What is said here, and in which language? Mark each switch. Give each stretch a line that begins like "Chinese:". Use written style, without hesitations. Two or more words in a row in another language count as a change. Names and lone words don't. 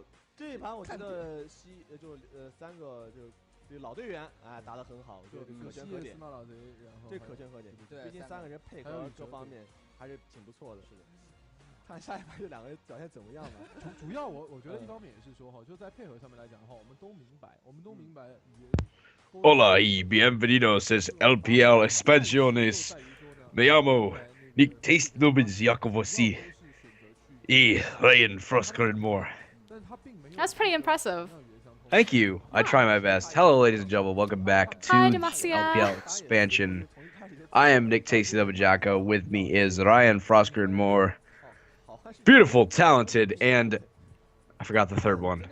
Chinese: 这一盘，我觉得三个就是老队员，哎，打得很好，我觉得可圈可点。这可圈可点，毕竟三个人配合各方面还是挺不错的。是的，看下一盘这两个人表现怎么样吧。主要我觉得一方面也是说哈，就在配合上面来讲的话，我们都明白。
Spanish: Hola y bienvenidos a LPL Expansiones. Me llamo Nubbinz y Ryan Froskurinn Watch.
English: That's pretty impressive. Thank you. I try my best. Hello, ladies and gentlemen. Welcome back to LPL Expansion. I am Nick Tasty Nubbinz. With me is Ryan Froskurinn Watch. Beautiful, talented, and I forgot the third one.